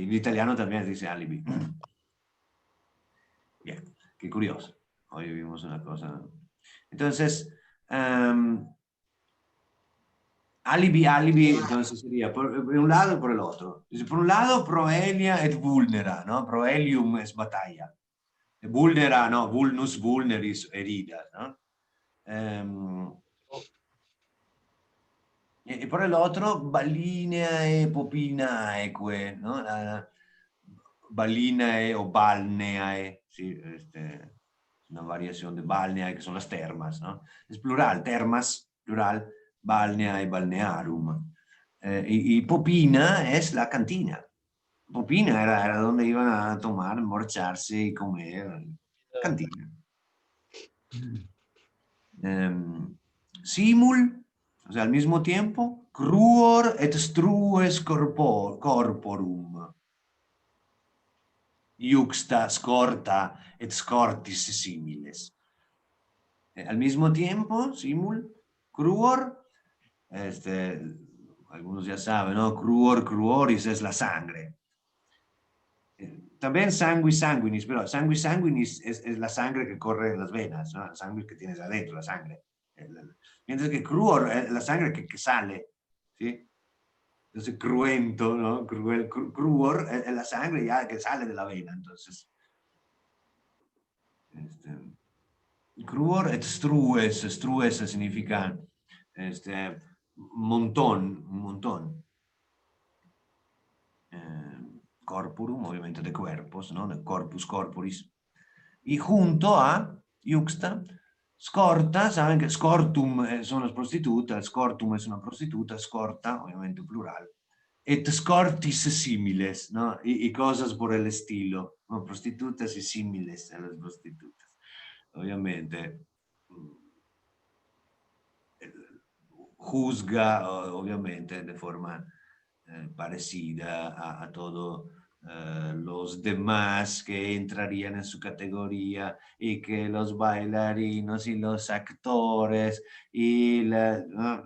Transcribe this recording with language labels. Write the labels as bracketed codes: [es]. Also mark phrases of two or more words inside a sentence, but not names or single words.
[es] En italiano también se dice alibi. Bien, qué curioso. Hoy vimos una cosa. Entonces, alibi, entonces sería por un lado y por el otro. Dice, por un lado, [la] proelia et vulnera, [es] ¿no? Proelium es batalla. Vulnera, no, [la] vulnus vulneris, [es] heridas, ¿no? Y por el otro, [la] balineae popinaeque, [es] ¿no? Balinae o balneae, sí, una variación de balneae, que son las termas, ¿no? Es plural, termas, plural, [la] balneae, balnearum. [es] Y popina es la cantina. Popina era donde iban a tomar, emborracharse y comer. Cantina. Simul, o sea, al mismo tiempo, [la] cruor et strues corporum. Iuxta, scorta et scortis similes. [es] Al mismo tiempo, [la] simul, cruor, [es] algunos ya saben, ¿no? [la] Cruor, cruoris [es] es la sangre. También [la] sanguis sanguinis, [es] pero [la] sanguis sanguinis [es] es la sangre que corre en las venas, ¿no? La sangre que tienes adentro, la sangre. Mientras que cruor es la sangre que sale, ¿sí? Entonces, cruento, ¿no? Cruor es la sangre ya que sale de la vena, entonces. [la] Cruor et strues, [es] strues significa montón, un montón. Corporum, obviamente de cuerpos, ¿no? [la] De corpus corporis. [es] Y junto a, [la] iuxta, scorta, [es] saben que scortum son las prostitutas, scortum es una prostituta, scorta, obviamente plural, [la] et scortis similes, [es] ¿no? Y cosas por el estilo, ¿no? Prostitutas y similes a las prostitutas. Obviamente, juzga, obviamente, de forma parecida a todo los demás que entrarían en su categoría y que los bailarinos y los actores y ¿no?